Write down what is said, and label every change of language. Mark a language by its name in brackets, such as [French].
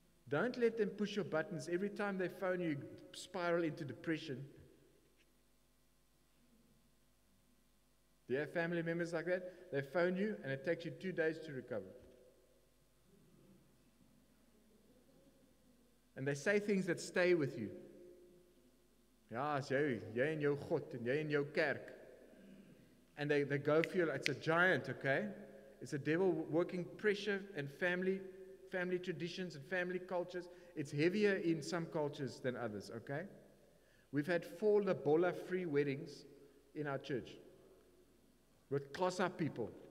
[English] Don't let them push your buttons. Every time they phone you, spiral into depression. Do you have family members like that? They phone you, and it takes you 2 days to recover. And they say things that stay with you. [Afrikaans] Ja, jy en jou God, en jy en jou kerk. [English] And they go for you, it's a giant, okay? It's a devil working pressure and family traditions and family cultures. It's heavier in some cultures than others, okay? We've had 4 Lobola-free weddings in our church with Xhosa people.